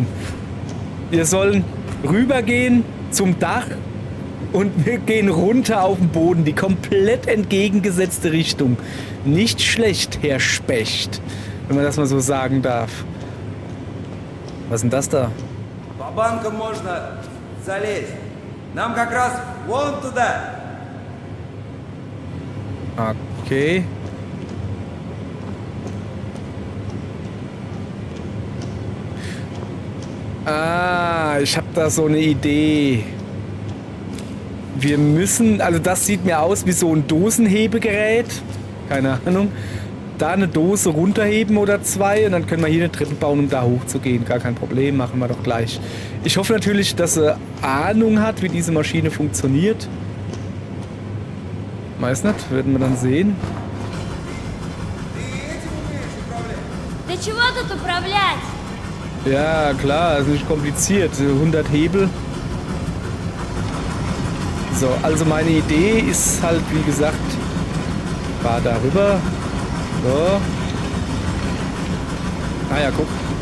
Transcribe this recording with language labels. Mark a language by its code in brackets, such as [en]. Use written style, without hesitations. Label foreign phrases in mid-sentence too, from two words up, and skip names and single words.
[de] Wir sollen rübergehen zum Dach und wir gehen runter auf den Boden. Die komplett entgegengesetzte Richtung. Nicht schlecht, Herr Specht. Wenn man das mal so sagen darf. Was ist denn das da? [ru] По-банкам можно залезть. Нам как раз вон туда. [de] Okay. Ich habe da so eine Idee. Wir müssen, also das sieht mir aus wie so ein Dosenhebegerät. Keine Ahnung. Da eine Dose runterheben oder zwei und dann können wir hier eine Treppe bauen, um da hochzugehen. Gar kein Problem, machen wir doch gleich. Ich hoffe natürlich, dass er Ahnung hat, wie diese Maschine funktioniert. Weiß nicht, werden wir dann sehen. [ru] Да чего тут управлять? [de] Ja, klar, ist nicht kompliziert. 100 Hebel. So, also meine Idee ist halt, wie gesagt, fahr da rüber. So. Ah ja, guck.